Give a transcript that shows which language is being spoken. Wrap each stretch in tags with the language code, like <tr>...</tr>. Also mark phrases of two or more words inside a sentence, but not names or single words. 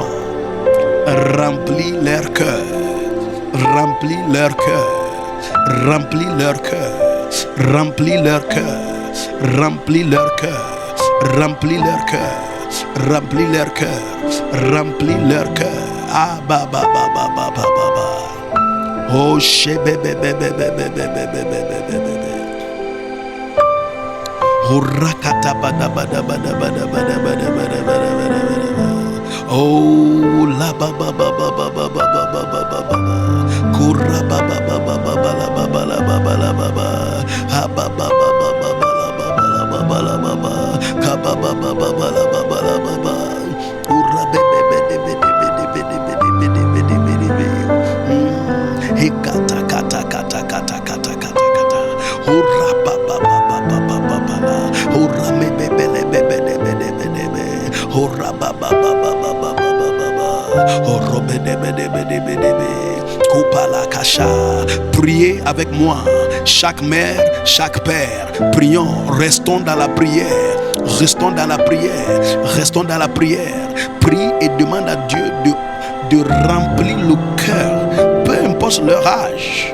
<fr>Remplis leur cœur, remplis leur cœur, remplis leur cœur, remplis leur cœur, remplis leur cœur, remplis leur cœur, remplis leur cœur, remplis leur cœur. Ah ba ba ba ba ba ba ba ba. Oh she be be be be be be be be be be be be. Oh rakata ba da ba da ba da ba da ba da ba da ba da ba da ba da ba da. Oh la ba ba ba ba ba ba ba ba ba ba ba ba. Kura ba ba ba ba ba ba la ba ba la ba ba la ba ba. Ha ba ba ba ba ba ba la ba ba la ba ba la ba ba. Ka ba ba ba ba ba la ba ba la ba ba. Ura be be be de be de be de be de be de be de be de be de be. He kata kata kata kata kata kata kata. Ura ba ba ba ba ba ba ba ba la. Ura me be be le be be de be de be de be. Ura ba ba ba ba ba ba ba ba ba ba. Ura be de be de be de be de be. Kopala kasha. Priez avec moi, chaque mère, chaque père. Prions, restons dans la prière. Restons dans la prière, restons dans la prière. Prie et demande à Dieu de remplir le cœur, peu importe leur âge.</fr>